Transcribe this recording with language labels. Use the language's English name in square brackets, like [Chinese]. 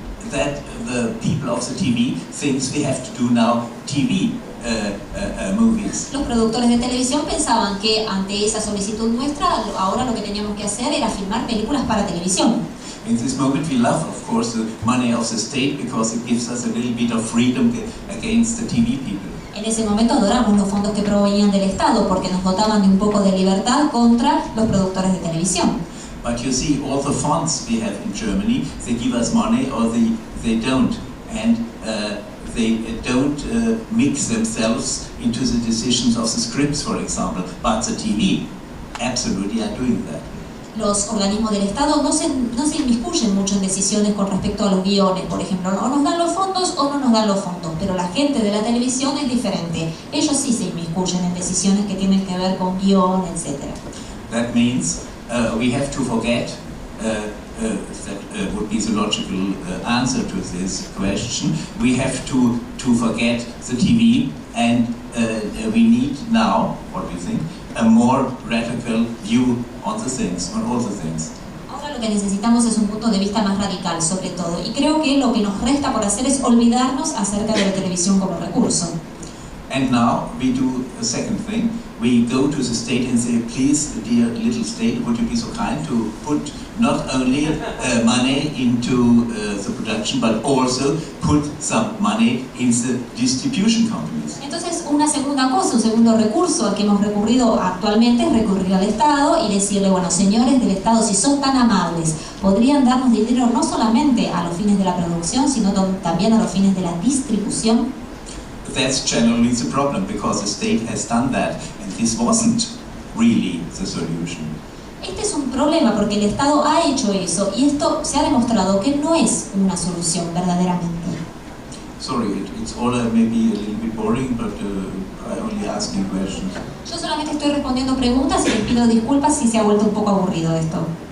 [English] That the people of the TV thinks we have to do now TV movies. [Spanish] Los productores de televisión pensaban que ante esa solicitud nuestra, ahora lo que teníamos que hacer era filmar películas para televisión. [English] In this moment we love, of course, the money of the state because it gives us a little bit of freedom against the TV people. [Spanish] En ese momento adoramos los fondos que provenían del Estado porque nos dotaban de un poco de libertad contra los productores de televisión. [English] But you see, all the funds we have in Germany, they give us money or they don't. And they don't mix themselves into the decisions of the scripts, for example. But the TV absolutely are doing that. [Spanish] Los organismos del Estado no se inmiscuyen mucho en decisiones con respecto a los guiones, por ejemplo. O nos dan los fondos o no nos dan los fondos, pero la gente de la televisión es diferente. Ellos sí se inmiscuyen en decisiones que tienen que ver con guión, etc. [English] That means we have to forget, that would be the logical answer to this question, we have to forget the TV and we need now, what do you think, a more radical view on the things, on all the things. [Spanish] Ahora lo que necesitamos es un punto de vista más radical sobre todo, y creo que lo que nos resta por hacer es olvidarnos acerca de la televisión como recurso. [English] And now we do a second thing. We go to the state and say, please, dear little state, would you be so kind to put not only money into the production, but also put some money in the distribution companies. [Spanish] Entonces, una segunda cosa, un segundo recurso al que hemos recurrido actualmente es recurrir al Estado y decirle, bueno, señores del Estado, si son tan amables, podrían darnos dinero no solamente a los fines de la producción, sino también a los fines de la distribución. [English] That's generally the problem, because the state has done that, and this wasn't really the solution. [Spanish] Este es un problema porque el Estado ha hecho eso y esto se ha demostrado que no es una solución verdaderamente. [English] Sorry, it's all maybe a little bit boring, but I only asking questions. [Spanish] Yo solamente estoy respondiendo preguntas y les pido disculpas si se ha vuelto un poco aburrido esto.